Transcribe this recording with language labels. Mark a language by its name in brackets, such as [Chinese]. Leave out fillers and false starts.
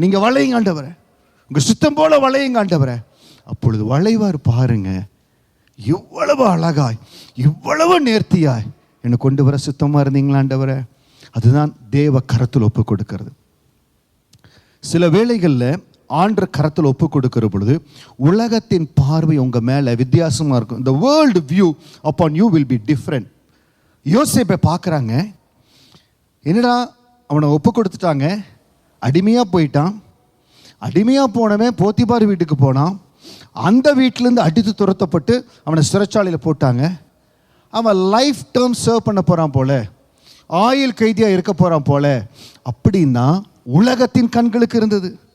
[Tamil] நீங்கள் வளையுங்க ஆண்டவரே, உங்கள் சுத்தம் போல வளையுங்க ஆண்டவரே. அப்பொழுது வளைவார் பாருங்க, இவ்வளவு அழகாய் இவ்வளவு நேர்த்தியாய் என்னை கொண்டு வர சுத்தமாக இருந்தீங்களா ஆண்டவரே. அதுதான் தேவ கரத்தில் ஒப்பு கொடுக்கிறது. சில வேளைகளில் ஆண்டு கரத்தில் ஒப்பு கொடுக்கிற பொழுது உலகத்தின் பார்வை உங்கள் மேலே வித்தியாசமாக இருக்கும். [English] The world view upon you will be different. [Tamil] யோசேப்பை பார்க்குறாங்க, என்னடா அவனை ஒப்பு கொடுத்துட்டாங்க, அடிமையாக போயிட்டான். அடிமையாக போனவன் போத்திபார் வீட்டுக்கு போனான். அந்த வீட்டிலேருந்து அடித்து துரத்தப்பட்டு அவனை சிறைச்சாலையில் போட்டாங்க. அவன் லைஃப் டேர்ம் சர்வ் பண்ண போகிறான் போல, ஆயுள் கைதியாக இருக்க போகிறான் போல அப்படின்னா உலகத்தின் கண்களுக்கு இருந்தது.